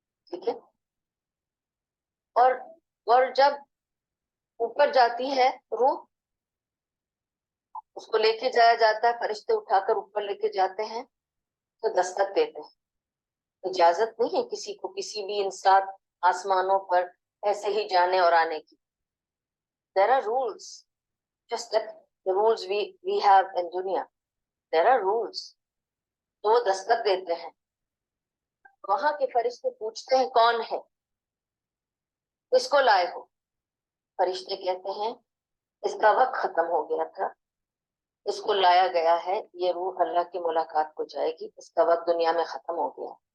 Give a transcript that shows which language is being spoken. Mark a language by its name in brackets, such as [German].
[Urdu] ٹھیک ہے. اور جب اوپر جاتی ہے روح، اس کو لے کے جایا جاتا ہے، فرشتے اٹھا کر اوپر لے کے جاتے ہیں تو دستک دیتے ہیں. اجازت نہیں ہے کسی کو کسی بھی انسان آسمانوں پر ایسے ہی جانے اور آنے کی. [English] There are rules, just like the rules we have in dunya. There are rules. [Urdu] تو وہ دستک دیتے ہیں. وہاں کے فرشتے پوچھتے ہیں کون ہے، اس کو لائے ہو. فرشتے کہتے ہیں اس کا وقت ختم ہو گیا تھا، اس کو لایا گیا ہے، یہ روح اللہ کی ملاقات کو جائے گی، اس کا وقت دنیا میں ختم ہو گیا.